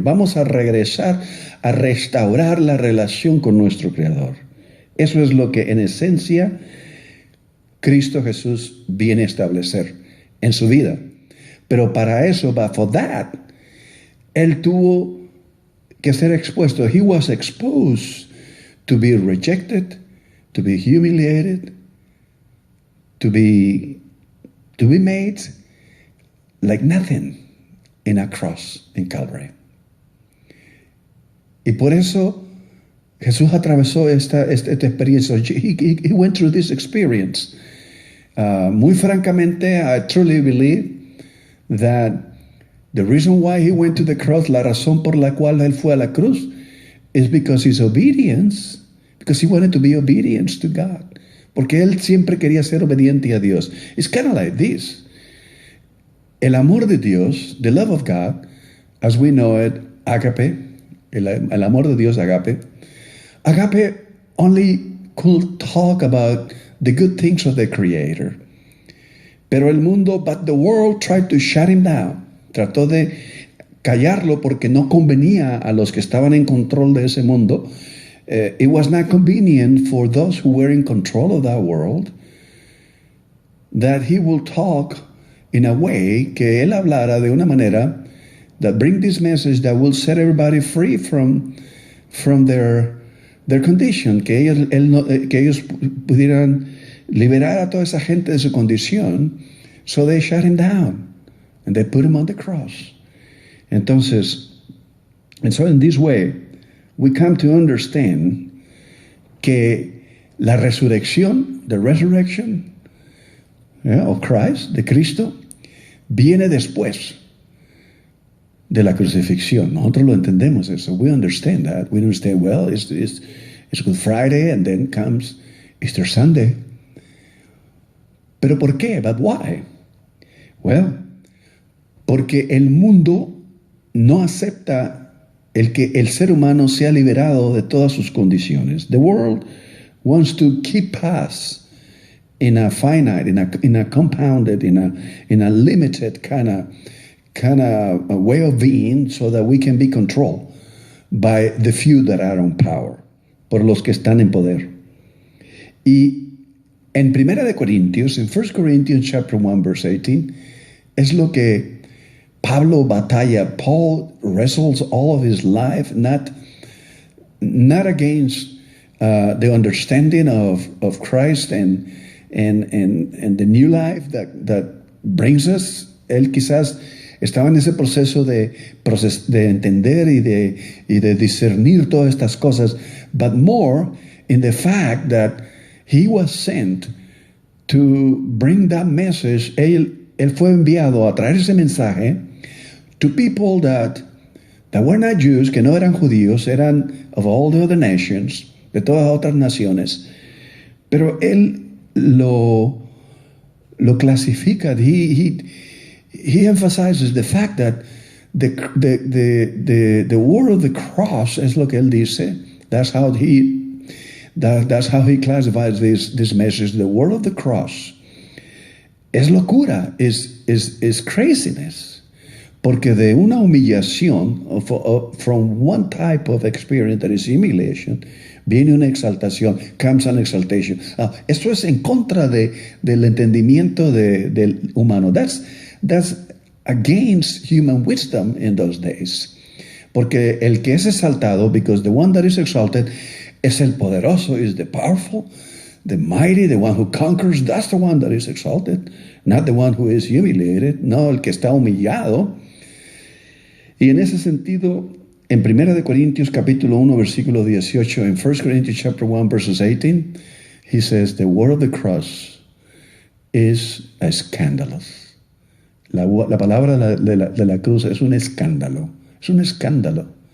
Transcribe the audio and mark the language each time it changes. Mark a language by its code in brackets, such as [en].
[es] Vamos a regresar a restaurar la relación con nuestro Creador. Eso es lo que en esencia Cristo Jesús viene a establecer en su vida. Pero para eso, [en] but for that, [es] Él tuvo que ser expuesto. [en] He was exposed to be rejected, to be humiliated, to be made like nothing in a cross in Calvary. [es] Y por eso Jesús atravesó esta experiencia. [en] He went through this experience. [es] Muy francamente, [en] I truly believe that the reason why he went to the cross, [es] la razón por la cual él fue a la cruz, [en] is because his obedience, because he wanted to be obedient to God. [es] Porque él siempre quería ser obediente a Dios. [en] It's kind of like this. [es] El amor de Dios, [en] the love of God, as we know it, agape, el amor de Dios, agape. Agape only could talk about the good things of the Creator. [es] Pero el mundo, [en] but the world tried to shut him down. [es] Trató de callarlo porque no convenía a los que estaban en control de ese mundo. [en] It was not convenient for those who were in control of that world that he will talk in a way, [es] que él hablara de una manera [en] that bring this message that will set everybody free from their condition, [es] que ellos pudieran liberar a toda esa gente de su condición. [en] So they shut him down and they put him on the cross. [es] Entonces, [en] and so in this way, we come to understand [es] que la resurrección, [en] the resurrection of Christ, [es] de Cristo, viene después de la crucifixión. Nosotros lo entendemos eso. [en] We understand that. We understand, well, it's Good Friday and then comes Easter Sunday. [es] ¿Pero por qué? [en] But why? [es] Well, porque el mundo no acepta el que el ser humano sea liberado de todas sus condiciones. [en] The world wants to keep us in a finite, in a compounded, in a limited kind of way of being, so that we can be controlled by the few that are on power, [es] por los que están en poder. Y en Primera de Corintios, en [en] 1 Corinthians chapter 1 verse 18, [es] es lo que Pablo batalla. [en] Paul wrestles all of his life, not against the understanding of Christ and the new life that brings us. [es] Él quizás estaba en ese proceso de entender y de discernir todas estas cosas, [en] but more in the fact that he was sent to bring that message. [es] Él fue enviado a traer ese mensaje [en] to people that were not Jews, [es] que no eran judíos, eran [en] of all the other nations, [es] de todas las otras naciones. Pero él lo clasifica. [en] He emphasizes the fact that the word of the cross [es] es lo que él dice. [en] That's how he classifies this message. The word of the cross [es] es locura, [en] is craziness. [es] Porque de una humillación, [en] from one type of experience that is humiliation, [es] viene una exaltación, [en] comes an exaltation. [es] Esto es en contra del entendimiento del humano. [en] That's against human wisdom in those days. [es] Porque el que es exaltado, [en] because the one that is exalted [es] es el poderoso, [en] is the powerful, the mighty, the one who conquers. That's the one that is exalted, not the one who is humiliated. [es] No, el que está humillado. Y en ese sentido, en 1 de Corintios capítulo 1 versículo 18, [en] en 1 Corinthians chapter 1 verses 18, he says, the word of the cross is a scandalous. [es] La palabra de la cruz es un escándalo. Es un escándalo.